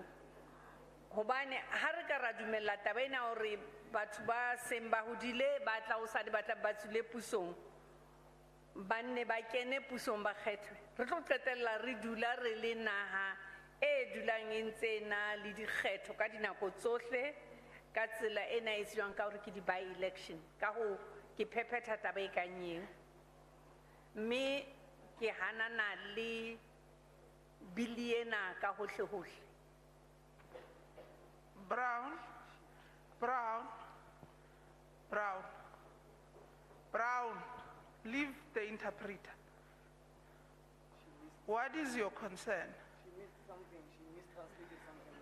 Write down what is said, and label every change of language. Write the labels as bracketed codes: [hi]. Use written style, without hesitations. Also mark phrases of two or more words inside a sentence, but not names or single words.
[st] Hobane ha re ka ra dumella taba ena hore batho ba seng ba hodile ba tla o sa di batla ba tswile pusong, ba nne ba kene pusong ba kgethwe, re tlo qetella re dula re le naha e dulang e ntse na le dikgetho ka dinako tsohle ka tsela ena e tswang ka hore ke di-by-election. Ka ho ke phephetha taba e kang eo, mme ke hanana le bili ena ka hohle hohle. [en] Brown, leave the interpreter. What is your concern? She missed something. She mistranslated something.